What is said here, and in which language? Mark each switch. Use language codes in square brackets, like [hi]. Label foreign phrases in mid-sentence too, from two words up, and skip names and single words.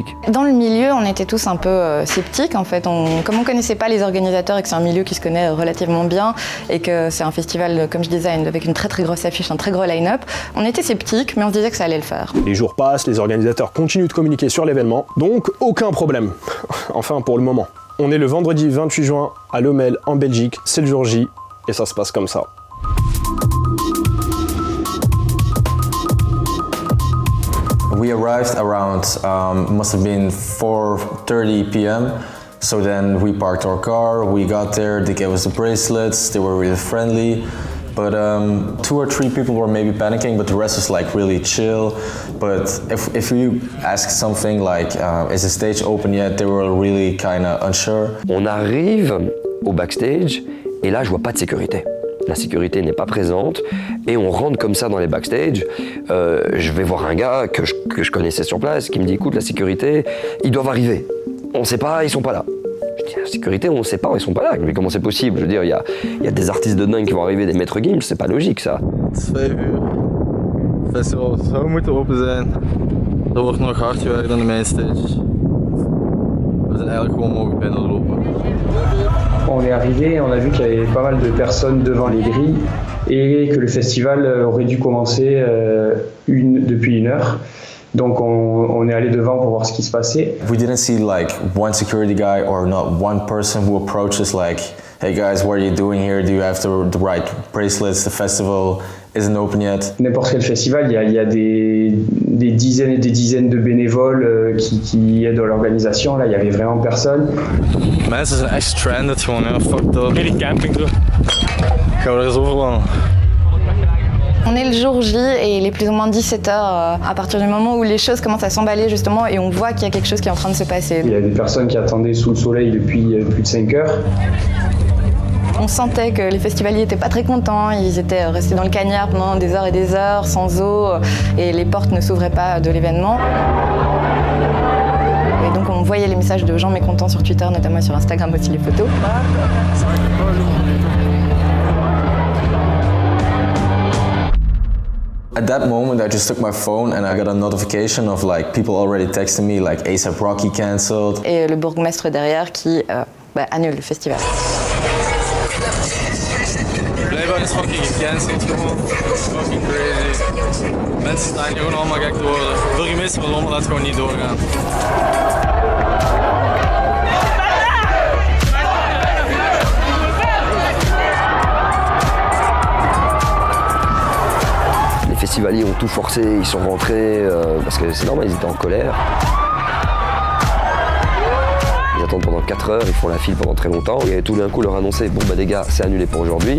[fr] Dans le milieu, on était tous un peu sceptiques en fait. Comme on connaissait pas les organisateurs et que c'est un milieu qui se connaît relativement bien et que c'est un festival, comme je disais, avec une très grosse affiche, un très gros line-up, on était sceptiques, mais on se disait que ça allait le faire. Les jours passent, les organisateurs continuent de communiquer sur l'événement, donc aucun problème. Enfin, pour le moment. On est le vendredi 28 juin à Lommel, en Belgique, c'est le jour J, et ça se passe comme ça. [en] We arrived around, must have been 4:30 p.m. So then we parked our car, we got there, they gave us the bracelets, they were really friendly. but 2 or 3 people were maybe panicking, but the rest was like really chill. But if you ask something like, is the stage open yet, they were really kind of unsure. [fr] On arrive au backstage et là je vois pas de sécurité. La sécurité n'est pas présente et on rentre comme ça dans les backstage. Je vais voir un gars que je connaissais sur place qui me dit écoute, la sécurité, ils doivent arriver. On sait pas, ils sont pas là. Je dis la sécurité, on sait pas, ils sont pas là. Mais comment c'est possible? Je veux dire, il y a des artistes de dingue qui vont arriver, des maîtres Gims, c'est pas logique ça. [nl] 5 uur. Festival zou moeten open zijn. Er wordt nog hard gewerkt aan de mainstage. We zijn eigenlijk gewoon mogen binnenlopen. [fr] On est arrivé, on a vu qu'il y avait pas mal de personnes devant les grilles et que le festival aurait dû commencer depuis 1 heure. Donc on est allé devant pour voir ce qui se passait. [en] We didn't see like one security guy or not one person who approached us like, hey guys, what are you doing here? Do you have the right bracelets? The festival isn't open yet. [fr] N'importe quel festival, il y a des dizaines et des dizaines de bénévoles qui aident à l'organisation. Là, il y avait vraiment personne. [nl] Mensen zijn echt stranded gewoon, ja, [en] fucked up. [nl] Hele camping toch? Gaan we er eens overlanden? [fr] On est le jour J et il est plus ou moins 17h à partir du moment où les choses commencent à s'emballer justement et on voit qu'il y a quelque chose qui est en train de se passer. Il y a des personnes qui attendaient sous le soleil depuis plus de 5 heures. On sentait que les festivaliers n'étaient pas très contents, ils étaient restés dans le cagnard pendant des heures et des heures, sans eau, et les portes ne s'ouvraient pas de l'événement. Et donc on voyait les messages de gens mécontents sur Twitter, notamment sur Instagram aussi les photos. [en] At that moment, I just took my phone and I got a notification of like people already texting me like A$AP Rocky cancelled. [fr] Et le bourgmestre derrière qui annule le festival. [nl] Blijkbaar is fucking gecanceld gewoon. [en] Fucking crazy. [nl] Mensen staan hier gewoon allemaal gek te worden. Burgemeester van Lommel laat gewoon niet doorgaan. [fr] Les festivaliers ont tout forcé, ils sont rentrés parce que c'est normal, ils étaient en colère. Ils attendent pendant 4 heures, ils font la file pendant très longtemps et tout d'un coup leur annoncer bon bah les gars, c'est annulé pour aujourd'hui.